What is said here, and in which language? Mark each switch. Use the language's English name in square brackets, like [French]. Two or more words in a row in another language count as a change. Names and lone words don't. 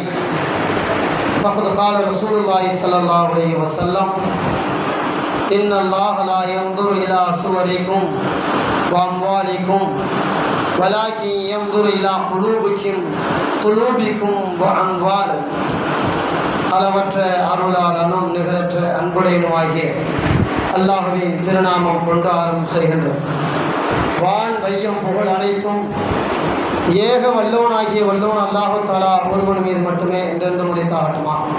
[Arabic] فقد قال رسول الله صلى الله عليه وسلم: إن الله لا ينظر إلى صوركم وأموالكم ولكن ينظر إلى قلوبكم وأموالكم. [Tamil] அளவற்ற அருளாளனும் நிகரற்ற அன்புடையனுமாகிய அல்லாஹ்வின் திருநாமம் கொண்டு ஆரம்பம் செய்கின்றோம். வான் வையம் புகழ் அனைத்தும் ஏக வல்லவனாகிய வல்லவன் அல்லாஹு தஆலா ஒருவன் மீது மட்டுமே என்றென்று முடித்தாகட்டுமா.